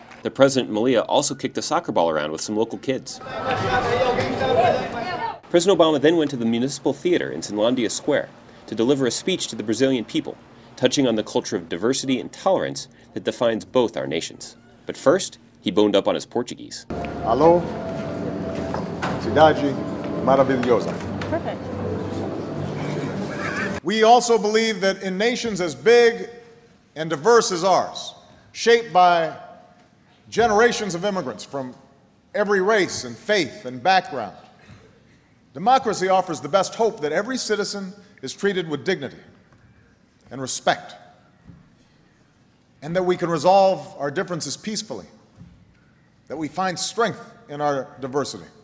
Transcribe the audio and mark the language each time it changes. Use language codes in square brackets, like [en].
[en] The President and Malia also kicked a soccer ball around with some local kids. President Obama then went to the Municipal Theater in Finlandia Square to deliver a speech to the Brazilian people, touching on the culture of diversity and tolerance that defines both our nations. But first, he boned up on his Portuguese. [pt] Alô, cidade maravilhosa. [en] Perfect. We also believe that in nations as big and diverse as ours, shaped by generations of immigrants from every race and faith and background, democracy offers the best hope that every citizen is treated with dignity and respect, and that we can resolve our differences peacefully, that we find strength in our diversity.